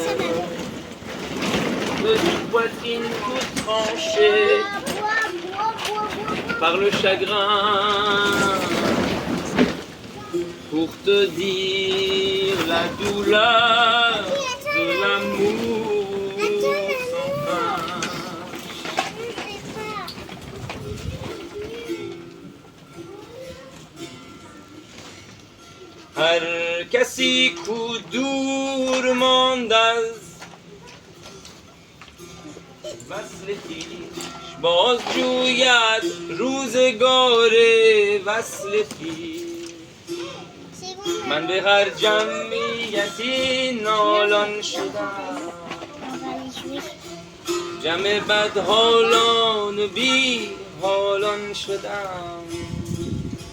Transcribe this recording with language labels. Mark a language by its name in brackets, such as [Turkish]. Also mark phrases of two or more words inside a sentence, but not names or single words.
[French] Petite poitrine toute tranchée par le chagrin. Pour te dire la douleur de l'amour sans fin. [Persian] هر کسی کو دور مانده از وصل خویش باز جوید روزگار وصل خویش من به هر جمعیتی نالان شدم جمع بدحالان و بی حالان شدم